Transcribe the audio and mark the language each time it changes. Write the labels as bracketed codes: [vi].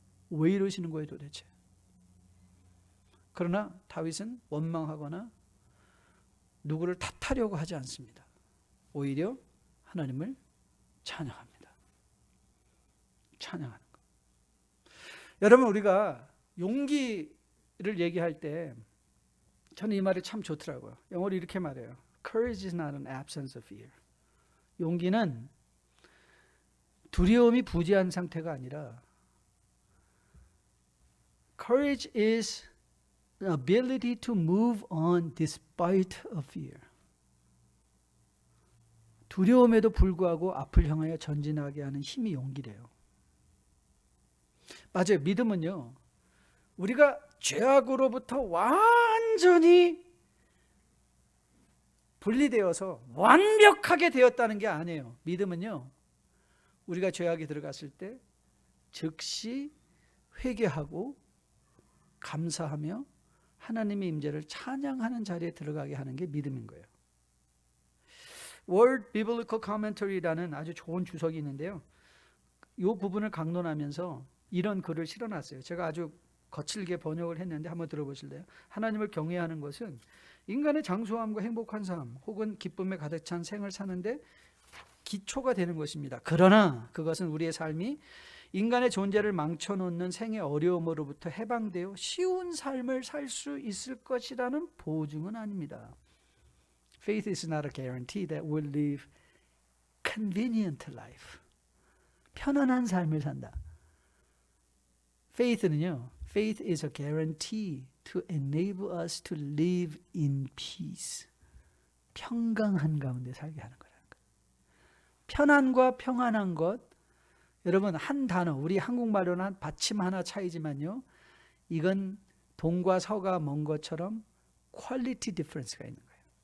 [ko] 왜 이러시는 거예요 도대체? 그러나 다윗은 원망하거나 누구를 탓하려고 하지 않습니다. 오히려 하나님을 찬양합니다. 찬양하는 것. 여러분, 우리가 용기를 얘기할 때 저는 이 말이 참 좋더라고요. 영어로 이렇게 말해요. [en] Courage is not an absence of fear. [ko] 용기는 두려움이 부재한 상태가 아니라 [en] Courage is the ability to move on despite of fear. [ko] 두려움에도 불구하고 앞을 향하여 전진하게 하는 힘이 용기래요. 맞아요. 믿음은요, 우리가 죄악으로부터 완전히 분리되어서 완벽하게 되었다는 게 아니에요. 믿음은요, 우리가 죄악에 들어갔을 때 즉시 회개하고 감사하며 하나님의 임재를 찬양하는 자리에 들어가게 하는 게 믿음인 거예요. World Biblical Commentary라는 아주 좋은 주석이 있는데요, 이 부분을 강론하면서 이런 글을 실어놨어요. 제가 아주 거칠게 번역을 했는데 한번 들어보실래요? 하나님을 경외하는 것은 인간의 장수함과 행복한 삶 혹은 기쁨에 가득 찬 생을 사는데 기초가 되는 것입니다. 그러나 그것은 우리의 삶이 인간의 존재를 망쳐놓는 생의 어려움으로부터 해방되어 쉬운 삶을 살 수 있을 것이라는 보증은 아닙니다. [en] Faith is not a guarantee that we'll live convenient life. [ko] 편안한 삶을 산다. [en] Faith는요, Faith is a guarantee to enable us to live in peace. [ko] 평강한 가운데 살게 하는 거라는 거예요. 편안과 평안한 것, 여러분, 한 단어, 우리 한국말로는 한 받침 하나 차이지만요, 이건 동과 서가 먼 것처럼 퀄리티 디퍼런스가 있는 거예요.